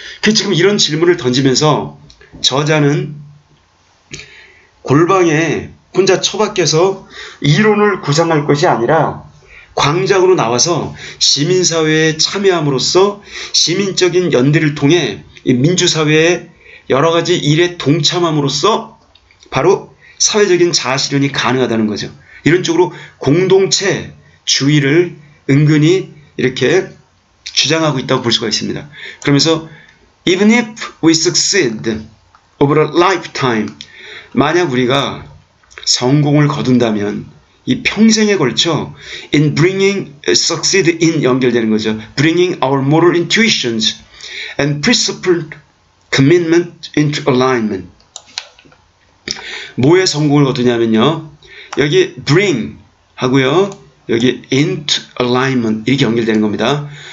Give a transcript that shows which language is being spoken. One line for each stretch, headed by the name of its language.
Korean: 지금 이런 질문을 던지면서 저자는 골방에 혼자 처박혀서 이론을 구상할 것이 아니라 광장으로 나와서 시민사회에 참여함으로써 시민적인 연대를 통해 민주사회의 여러 가지 일에 동참함으로써 바로 사회적인 자아실현이 가능하다는 거죠. 이런 쪽으로 공동체주의를 은근히 이렇게 주장하고 있다고 볼 수가 있습니다. 그러면서
English: Even if we succeed over a lifetime,
Korean: 만약 우리가 성공을 거둔다면 이 평생에 걸쳐
English: in bringing succeed in
Korean: 연결되는 거죠.
English: bringing our moral intuitions and principled commitment into alignment.
Korean: 뭐에 성공을 거두냐면요. 여기 bring 하고요. 여기
English: into alignment
Korean: 이렇게 연결되는 겁니다.